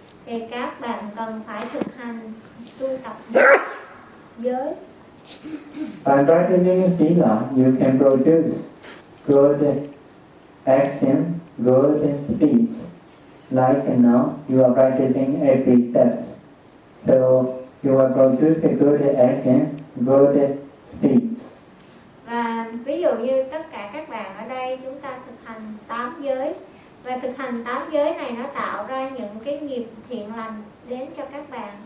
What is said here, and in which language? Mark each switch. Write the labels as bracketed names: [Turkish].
[Vietnamese] thì các bạn cần phải thực hành tu tập giới. [English] By brightening sila, you can produce good action, good speech. Like now, you are practicing a precept. So you will produce a good action, good speech. [Vietnamese] Và ví dụ như tất cả các bạn ở đây, chúng ta thực hành tám giới. Và thực hành tám giới này nó tạo ra những cái nghiệp thiện lành đến cho các bạn.